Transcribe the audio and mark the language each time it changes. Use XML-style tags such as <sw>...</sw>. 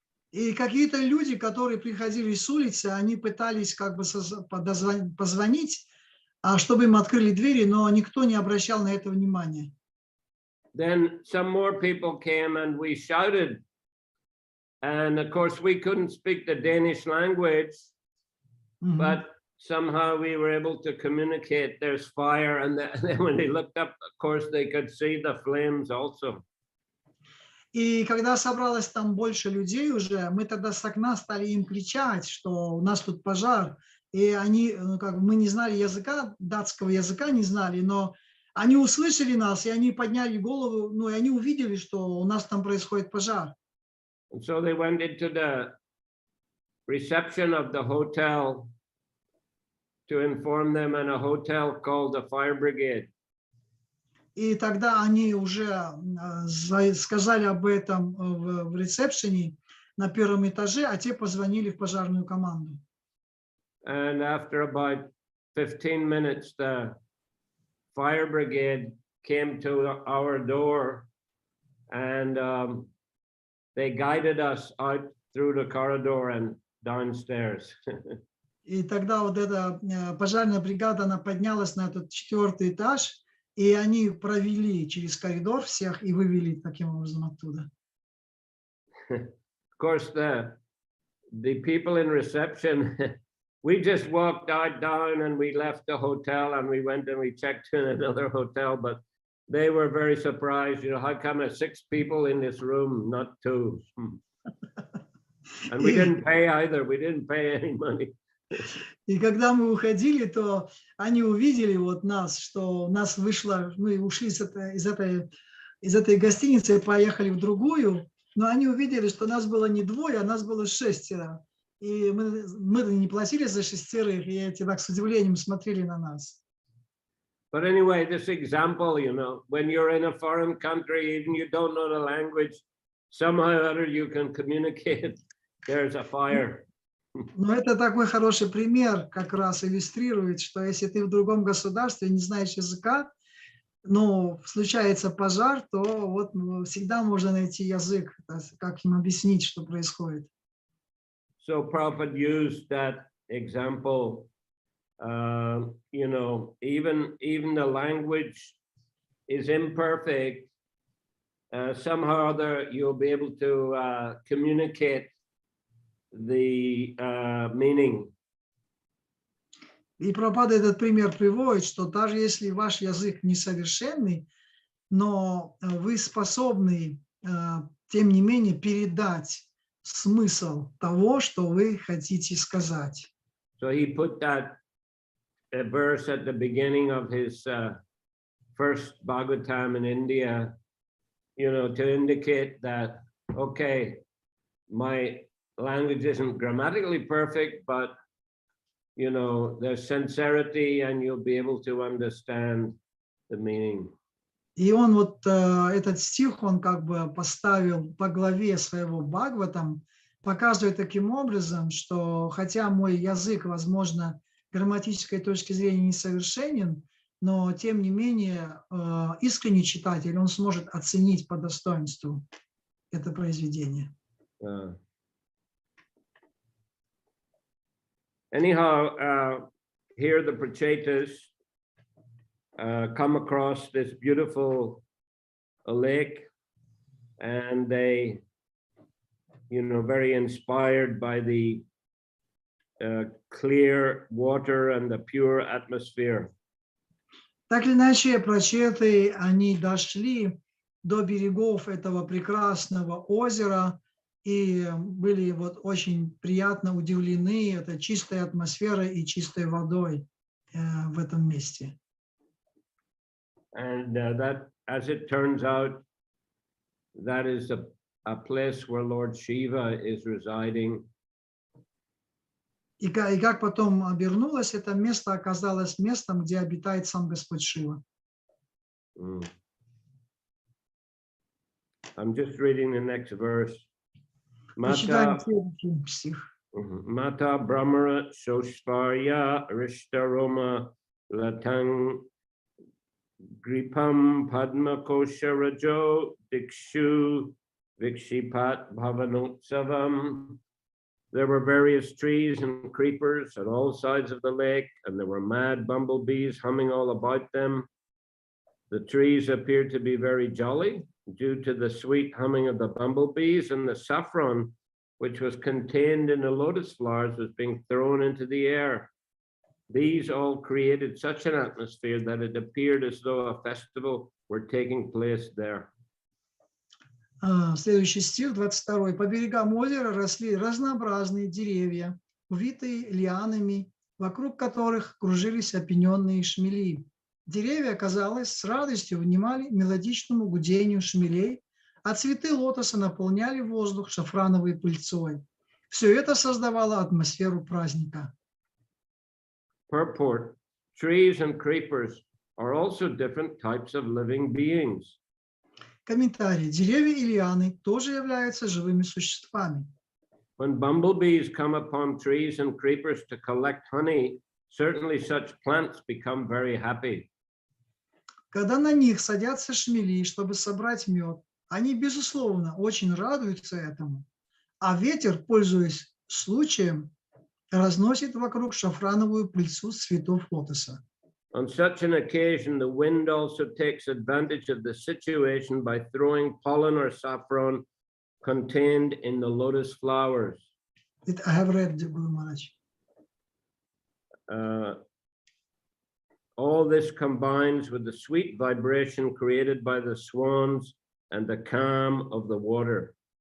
<ru>И какие-то люди, которые приходили с улицы, они пытались как бы позвонить, чтобы им открыли двери, но никто не обращал на это внимания.</ru> <en>Then some more people came and we shouted. And of course, we couldn't speak the Danish language, but somehow we were able to communicate there's fire. And then when they looked up, of course, they could see the flames also.</en> <ru>И когда собралось там больше людей уже, мы тогда с окна стали им кричать, что у нас тут пожар. И они, мы не знали языка, датского языка не знали, но они услышали нас, и они подняли голову, и они увидели, что у нас там происходит пожар.</ru> <en>And so they went into the reception of the hotel to inform them, and a hotel called the fire brigade.</en> <ru>И тогда они уже сказали об этом в ресепшене на 1-м этаже, а те позвонили в пожарную команду.</ru> <en>And after about 15 minutes, the fire brigade came to our door and they guided us out through the corridor and downstairs.</en> <ru>И тогда вот эта пожарная бригада, она поднялась на этот 4-й этаж, и они провели через коридор всех и вывели таким образом оттуда.</ru> <en>Of course, the people in reception, we just walked out down and we left the hotel and we went and we checked in another hotel, but they were very surprised, you know, how come there's 6 people in this room, not 2? And we didn't pay either, we didn't pay any money.</en> <ru>И когда мы уходили, то они увидели вот нас, что у нас вышло, мы ушли из этой гостиницы и поехали в другую, но они увидели, что нас было не 2, а нас было 6. И мы не платили за 6, и эти так с удивлением смотрели на нас.</ru> <en>But anyway, this example, you know, when you're in a foreign country, even you don't know the language, somehow or other you can communicate. There's a fire.</en> <ru>Но это такой хороший пример, как раз иллюстрирует, что если ты в другом государстве, не знаешь языка, но случается пожар, то вот всегда можно найти язык, как им объяснить, что происходит.</ru> <en>So Prabhupada used that example, you know, even the language is imperfect, somehow or other you'll be able to communicate the meaning.</en> <ru>И Прабхупада этот пример приводит, что даже если ваш язык несовершенный, но вы способны, тем не менее, передать смысл того, что вы хотите сказать.</ru> <en>So he put that verse at the beginning of his first Bhagavatam in India, you know, to indicate that, okay, my language isn't grammatically perfect, but, you know, there's sincerity and you'll be able to understand the meaning.</en> <ru>И он вот этот стих, он как бы поставил по главе своего Бхагаватам, показывая таким образом, что хотя мой язык, возможно, грамматической точки зрения несовершенен, но тем не менее искренний читатель, он сможет оценить по достоинству это произведение.</ru> <en>Anyhow, here the Prachetas come across this beautiful lake, and they, you know, very inspired by the clear water and the pure atmosphere.</en> <ru>Так или иначе, прачеты, они дошли до берегов этого прекрасного озера и были вот очень приятно удивлены этой чистой атмосферой и чистой водой в этом месте.</ru> <en>And that, as it turns out, that is a place where Lord Shiva is residing.</en> <ru>И как потом обернулось, это место оказалось местом, где обитает сам Господь Шива.</ru> <en>I'm just reading the next verse.</en> <ru>Почитаем следующий стих.</ru> <sa>Mata Brahmara Shoshvarya Rishtaroma Latang Gripam Padma Kosha Rajo Dikshu Vikshipat Bhavanotsavam.</sa> <en>There were various trees and creepers at all sides of the lake, and there were mad bumblebees humming all about them. The trees appeared to be very jolly due to the sweet humming of the bumblebees, and the saffron, which was contained in the lotus flowers, was being thrown into the air. These all created such an atmosphere that it appeared as though a festival were taking place there.</en> <ru>Следующий стих, 22. По берегам озера росли разнообразные деревья, увитые лианами, вокруг которых кружились опененные шмели. Деревья, казалось, с радостью внимали мелодичному гудению шмелей, а цветы лотоса наполняли воздух шафрановой пыльцой. Все это создавало атмосферу праздника.</ru> <en>Purport: trees and creepers are also different types of living beings.</en> <ru>Комментарий. Деревья и лианы тоже являются живыми существами.</ru> <en>When bumblebees come upon trees and creepers to collect honey, certainly such plants become very happy.</en> <ru>Когда на них садятся шмели, чтобы собрать мед, они, безусловно, очень радуются этому. А ветер, пользуясь случаем, разносит вокруг шафрановую пыльцу цветов лотоса.</ru> <en>On such an occasion, the wind also takes advantage of the situation by throwing pollen or saffron contained in the lotus flowers. I have read Guru Maharaj. All this combines with the sweet vibration created by the swans and the calm of the water.</en>